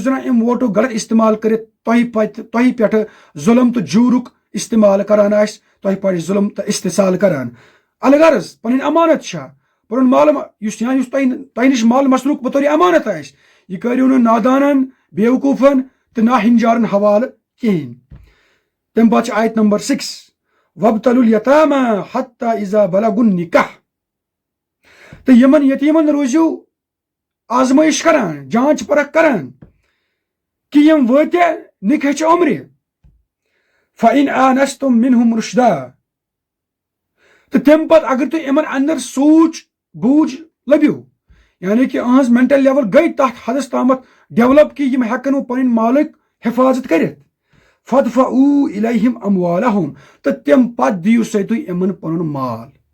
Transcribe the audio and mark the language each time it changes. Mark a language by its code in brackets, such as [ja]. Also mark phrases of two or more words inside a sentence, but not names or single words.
[ks] زن امہِ ووٹُک غلط استعمال کٔرِتھ تۄہہِ پٮ۪ٹھٕ ظُلم تہٕ جوٗرُک استعمال کران آسہِ تۄہہِ پٮ۪ٹھ ظُلم تہٕ استحصال کران الغرض پنٕنۍ امانت چھا پنُن مال یُس تۄہہِ نِش مال مصروٗف بطور امانت آسہِ یہِ کٔرِو نہٕ نادانن بیوقوٗفن تہٕ ناہنجارن حوالہٕ کِہیٖنۍ تمہِ پتہٕ چھِ آیت نمبر 6 [ar] وابتلوا الیتامی حتی اذا بلغوا النکاح [ks] تہٕ یمن یتیٖمن روٗزِو آزمٲیش کران جانچ پرکھ کران کہ یم وٲتیا نکاحچہِ عمرِ [ar] فإن آنستم منہم رشدا [ks] تہٕ تمہِ پتہٕ اگر تُہۍ یمن اندر سوٗنٛچ بوٗجھ لبِو یعنی کہ اہنٛز [en] mental level [ks] گٔے تتھ حدس تامتھ ڈیولپ کہ یم ہیکن وۄنۍ پنٕنۍ مالٕکۍ حفاظت کٔرِتھ [ar] فدفعوا الیہم اموالہم [ks] تہٕ تمہِ پتہٕ دِیِو سا تُہۍ یمن پنُن مال